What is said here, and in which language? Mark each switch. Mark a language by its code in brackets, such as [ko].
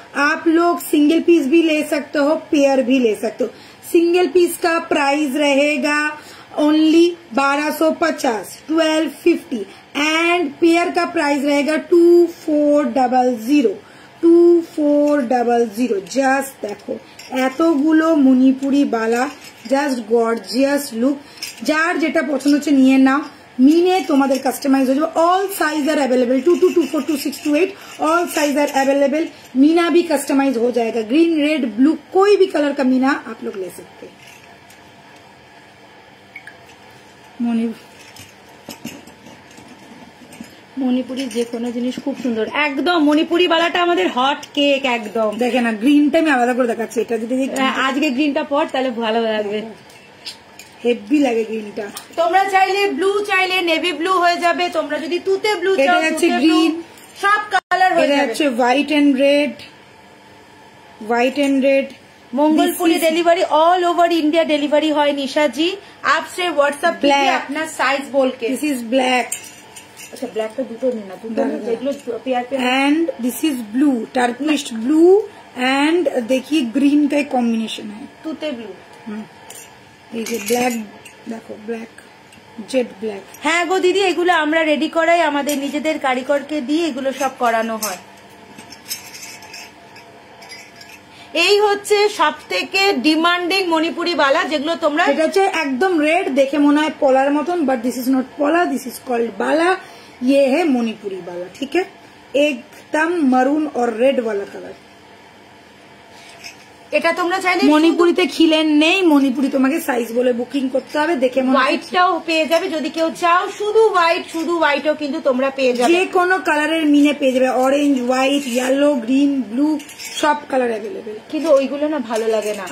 [hi] आप लोग single piece भी ले सकते हो, पेयर भी ले सकते हो। सिंगल पीस का प्राइस रहेगा ओनली 1250, 1250 एंड पेयर का प्राइस रहेगा 2400, 2400। [bn] জাস্ট দেখো এতগুলো মণিপুরি বালা, জাস্ট গর্জিয়াস লুক। যার যেটা পছন্দ হচ্ছে নিয়ে নাও, মিনে তোমাদের কাস্টমাइज हो जाए। [en] All size are available, 22, 24, 26, 28 all size are available. [hi] Meena भी कस्टमाइज हो जाएगा, ग्रीन रेड ब्लू कोई भी कलर का मीना आप लोग ले सकते हैं। [bn] মণিপুরি যে কোনো জিনিস খুব সুন্দর, একদম মণিপুরি বালাটা আমাদের হট কেক একদম। দেখে না গ্রিনটা আমি আলাদা করে দেখাচ্ছি, এটা যদি আজকে গ্রিনটা পর তাহলে ভালো লাগবে, হেভি লাগে গ্রিনটা। তোমরা চাইলে ব্লু, চাইলে নেভি ব্লু হয়ে যাবে, তোমরা যদি তুতে ব্লু চাও, এটা হচ্ছে গ্রিন, সব কালার হয়ে যাবে। এটা হচ্ছে white and red, white and red. [hi] Mangalpuri delivery all over India delivery है। निशा जी आपसे व्हाट्सएप कीजिए अपना साइज बोल के। [en] this is black, [hi] अच्छा ब्लैक तो दुटो लेना, दुटो देखलो पेयर पे। [en] and this is blue, [hi] Turkish blue and देखिए ग्रीन का एक कॉम्बिनेशन है, [bn] তুতে ব্লু। এই যে ব্ল্যাক দেখো, ব্ল্যাক জেড ব্ল্যাক। হ্যাঁ গো দিদি, এগুলো আমরা রেডি করাই, আমাদের নিজেদের কারিগরকে দিয়ে এগুলো সব করানো হয়। এই হচ্ছে সবথেকে ডিমান্ডিং মণিপুরি বালা, যেগুলো তোমরা, এটা হচ্ছে একদম রেড, দেখে মনে হয় পলার মতন, [en] But this is not pola, this is called bala. [hi] ये है मणिपुरी बाला, ठीक है, एकदम मरून और रेड वाला कलर। [bn] এটা তোমরা চাইলে মণিপুরিতে খিলেন নেই, মণিপুরি তোমাকে সাইজ বলে বুকিং করতে হবে, দেখে হোয়াইটটাও পেয়ে যাবে যদি কেউ চাও, শুধু হোয়াইটও কিন্তু তোমরা পেয়ে যাবে, যে কোনো কালারের মিনে পেয়ে যাবে, orange, white, yellow, green, blue সব কালার অ্যাভেলেবেল। কিন্তু ওইগুলো না ভালো লাগে না।